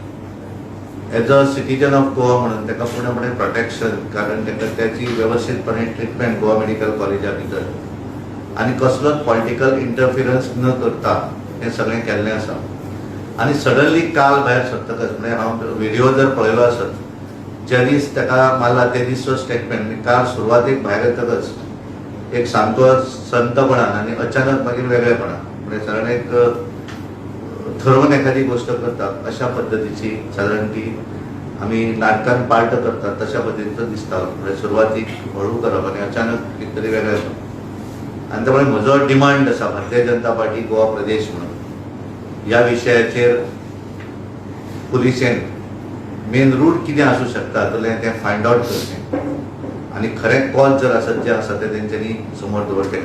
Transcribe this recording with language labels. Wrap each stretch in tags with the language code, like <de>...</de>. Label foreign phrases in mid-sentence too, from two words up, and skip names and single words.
<en>as a citizen of Goa</en> <kok>म्हणून ताका पूर्णपणे प्रोटेक्शन, कारण ताका त्याची व्यवस्थितपणे ट्रिटमेंट गोवा मेडिकल कॉलेजा भितर आनी कसलोच</kok> <en>political interference</en> <kok>न करता हे सगळें केल्लें आसा. आनी सडनली काल भायर सरतकच म्हणजे हांव व्हिडिओ जर पळयलो आसत ज्या दीस ताका मारला ते दिसचो स्टेटमेंट काल सुरवातेक भायर येतकच एक सामको संतपणान आनी अचानक मागीर वेगळेपणान म्हणजे सादारण</kok> <mr>एक ठरवून एखादी गोष्ट करतात अशा पद्धतीची साधारण ती आम्ही नाटकान पार्ट करतात तशा पद्धतीचं दिसता.</mr> <kok>म्हणजे सुरवातीक हळू करप आणि अचानक कितें तरी वेगळें करप. आनी त्यामुळे म्हजो डिमांड आसा भारतीय जनता पार्टी गोवा प्रदेश म्हणून ह्या विशयाचेर पुलिसेन</kok> <en>main root</en> <kok>कितें आसूं शकता तातूंतलें तें</kok> <en>find out</en> <kok>करचें आनी खरें कॉज जर आसत जें आसा तें तेंच्यांनी समोर दवरचें.</kok>